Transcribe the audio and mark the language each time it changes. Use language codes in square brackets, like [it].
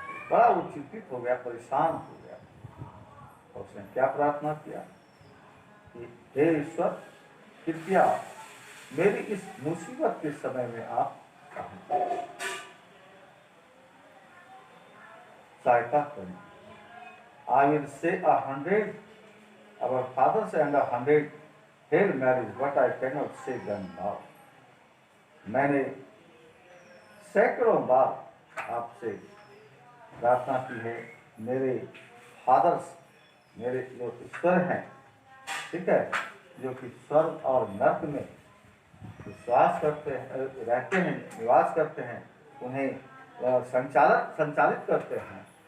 [hi] बड़ा वो चिंतित हो गया, परेशान हो गया। और उसने क्या प्रार्थना किया कि हे ईश्वर, कृपया मेरी इस मुसीबत के समय में आप सहायता करें। [en] I will say 100 our fathers and 100 Hail Marys, but I cannot say them now. [hi] मैंने सैकड़ों बार आपसे प्रार्थना की है, मेरे फादर्स, मेरे जो ईश्वर हैं, ठीक है, जो कि स्वर्ग और नर्क में विश्वास करते हैं, रहते हैं, निवास करते हैं, उन्हें संचालित करते हैं।